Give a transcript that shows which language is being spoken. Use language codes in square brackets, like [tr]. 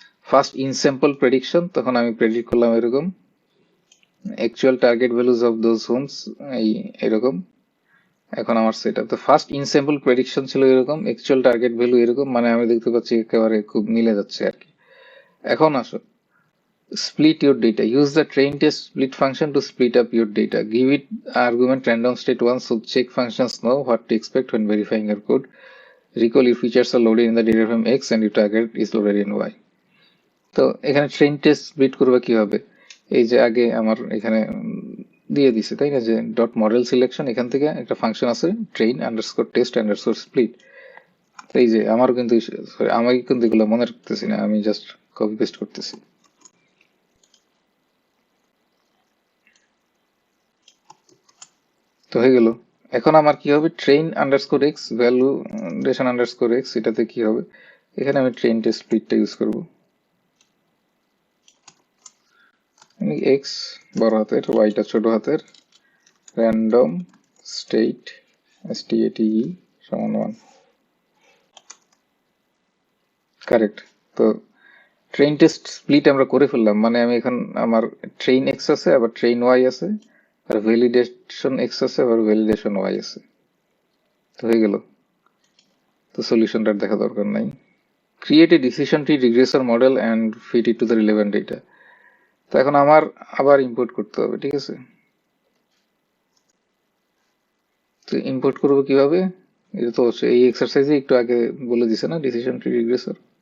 [bn] First in sample prediction, তখন আমি predict করলাম এরকম [en] actual target values of those homes, [bn] এই এরকম। এখন আমার সেট আপ, তো ফার্স্ট ইন স্যাম্পল প্রেডিকশন ছিল এরকম, অ্যাকচুয়াল টার্গেট ভ্যালু এরকম, মানে আমি দেখতে পাচ্ছি একেবারে খুব মিলে যাচ্ছে আর কি। এখন আসো [en] split your data. Use the train test split function to split up your data. Give it argument random state 1 so check functions know what to expect when verifying your code. Recall your features are loaded in the data frame X and your target is loaded in Y. [bn] তো এখানে train test split করবে কিভাবে? এই যে আগে আমার এখানে দিয়ে দিছে, তাই না, যে ডট মডেল সিলেকশন, এখান থেকে একটা ফাংশন আছে train underscore test underscore split. তো এই যে আমার কিন্তু sorry, আমি কিন্তু এগুলো মনে রাখতেছি না, আমি জাস্ট কপি পেস্ট করতেছি। তো হয়ে গেল। এখন আমার কি হবে, train underscore x ভ্যালুডেশন underscore x, এটাতে কি হবে, এখানে আমি ট্রেন টেস্ট স্প্লিটটা ইউজ করব। এক্স বড় হাতের, ওয়াইটা ছোট হাতের, র্যান্ডম স্টেট এসটিএটি সমান 1, কারেক্ট। তো ট্রেন টেস্ট স্প্লিট আমরা করে ফেললাম, মানে আমি এখন আমার ট্রেন এক্স আছে, আবার ট্রেন ওয়াই আছে, আর ভ্যালিডেশন এক্স আছে, আবার ভ্যালিডেশন ওয়াই আছে। তো হয়ে গেল। তো সলিউশনটা দেখা দরকার নাই। [en] Create a decision tree regressor model and feed it to the relevant data. [bn] তো এখন আমার আবার ইম্পোর্ট করতে হবে, ঠিক আছে? তো ইম্পোর্ট করবো কিভাবে, এটা তো হচ্ছে এই এক্সারসাইজে একটু আগে বলে দিছে না, ডিসিশন ট্রি রিগ্রেসর।